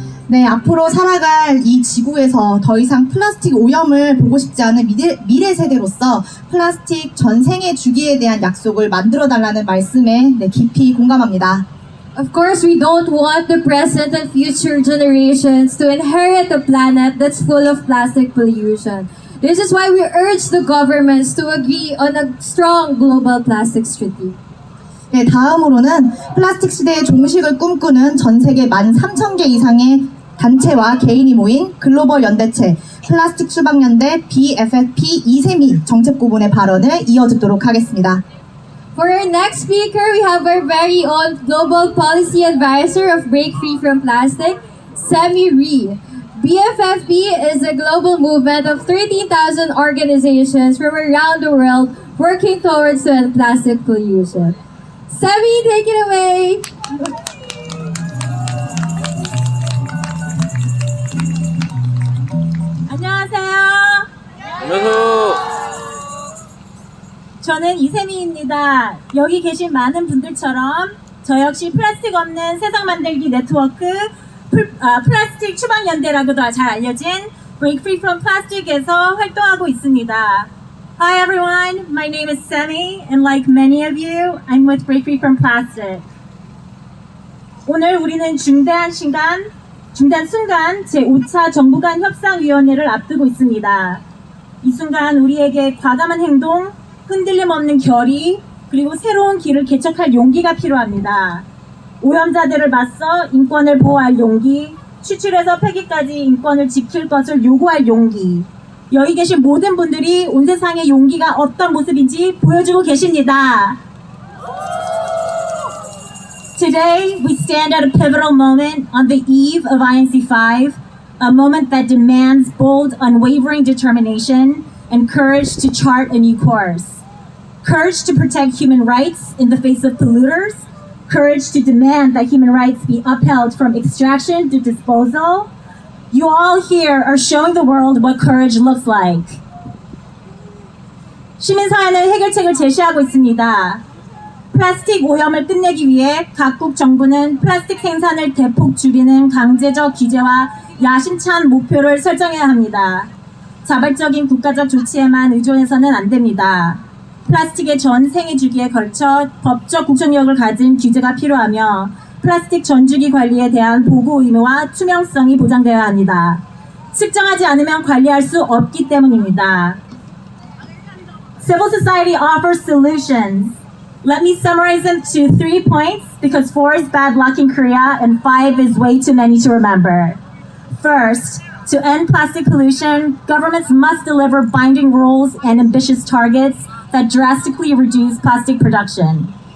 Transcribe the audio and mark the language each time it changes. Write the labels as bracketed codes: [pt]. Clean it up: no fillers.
[ko] 네, 앞으로 살아갈 이 지구에서 더 이상 플라스틱 오염을 보고 싶지 않은 미래 세대로서 플라스틱 전생의 주기에 대한 약속을 만들어달라는 말씀에 깊이 공감합니다. [en] Of course, we don't want the present and future generations to inherit a planet that's full of plastic pollution. This is why we urge the governments to agree on a strong global plastics treaty. [ko] 네, 다음으로는 플라스틱 시대의 종식을 꿈꾸는 전 세계 13,000개 이상의 단체와 개인이 모인 글로벌 연대체 플라스틱 수박연대 BFFP 이세미 정책고문의 발언을 이어듣도록 하겠습니다. [en] For our next speaker, we have our very own Global Policy Advisor of Break Free from Plastic, Semi Ree. BFFP is a global movement of 13,000 organizations from around the world working towards to end plastic pollution. Semi, take it away! [ko] 안녕하세요. 안녕하세요. 저는 이세미입니다. 여기 계신 많은 분들처럼 저 역시 플라스틱 없는 세상 만들기 네트워크 플라스틱 추방연대라고도 잘 알려진 Break Free from Plastic에서 활동하고 있습니다. [en] Hi everyone, my name is Semi and like many of you, I'm with Break Free from Plastic. [ko] 오늘 우리는 중대한 순간 제5차 정부 간 협상위원회를 앞두고 있습니다. 이 순간 우리에게 과감한 행동, 흔들림 없는 결의, 그리고 새로운 길을 개척할 용기가 필요합니다. 오염자들을 맞서 인권을 보호할 용기, 추출에서 폐기까지 인권을 지킬 것을 요구할 용기. 여기 계신 모든 분들이 온 세상의 용기가 어떤 모습인지 보여주고 계십니다. [en] Today, we stand at a pivotal moment on the eve of INC5, a moment that demands bold, unwavering determination and courage to chart a new course. Courage to protect human rights in the face of polluters, courage to demand that human rights be upheld from extraction to disposal. You all here are showing the world what courage looks like. [ko] 시민사회는 해결책을 제시하고 있습니다. 플라스틱 오염을 끝내기 위해 각국 정부는 플라스틱 생산을 대폭 줄이는 강제적 규제와 야심찬 목표를 설정해야 합니다. 자발적인 국가적 조치에만 의존해서는 안 됩니다. 플라스틱의 전 생애 주기에 걸쳐 법적 구속력을 가진 규제가 필요하며 플라스틱 전주기 관리에 대한 보고 의무와 투명성이 보장되어야 합니다. 측정하지 않으면 관리할 수 없기 때문입니다. [en] Civil society offers solutions. Let me summarize them to 3 points because 4 is bad luck in Korea and 5 is way too many to remember. First, to end plastic pollution, governments must deliver binding rules and ambitious targets that drastically reduce plastic production.